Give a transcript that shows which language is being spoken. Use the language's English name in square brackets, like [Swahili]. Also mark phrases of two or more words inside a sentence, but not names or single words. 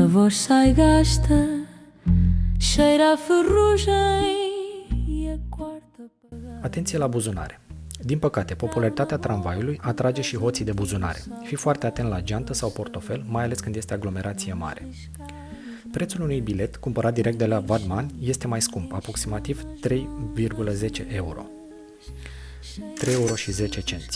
[Portuguese] voz sai gasta, cheira a ferrugem e a quarta apagada. [Romanian] Atenție la buzunare. Din păcate, popularitatea tramvaiului atrage și hoții de buzunare. Fii foarte atent la geantă sau portofel, mai ales când este aglomerație mare. Prețul unui bilet cumpărat direct de la Vadman este mai scump, aproximativ 3,10 euro. 3 euro și 10 cenți.